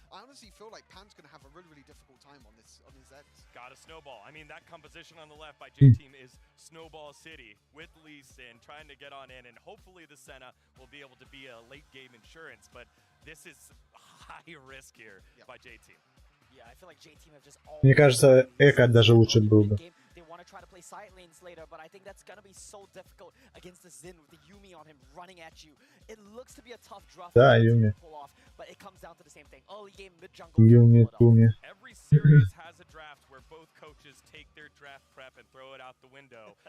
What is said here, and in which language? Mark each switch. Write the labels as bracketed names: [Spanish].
[English] I honestly feel like Pan's going to have a really difficult time on this Z. Got a snowball. I mean, that composition on the left by J-Team is Snowball City with Lee Sin trying to get on in, and hopefully the Senna will be able to be a late game insurance, but this is high risk here by J-Team. Yeah, I feel like J-Team have just [Russian] Мне кажется, Эко даже лучше был бы. [English] They want to try to play side lanes later, but I think that's gonna be so difficult against the Xin with the Yumi on him running at you. It looks to be a tough draft to pull off, but it comes down to the same thing. Early game, mid jungle. Yumi, Tumi. Every series has a draft where both coaches take their draft prep and throw it out the window.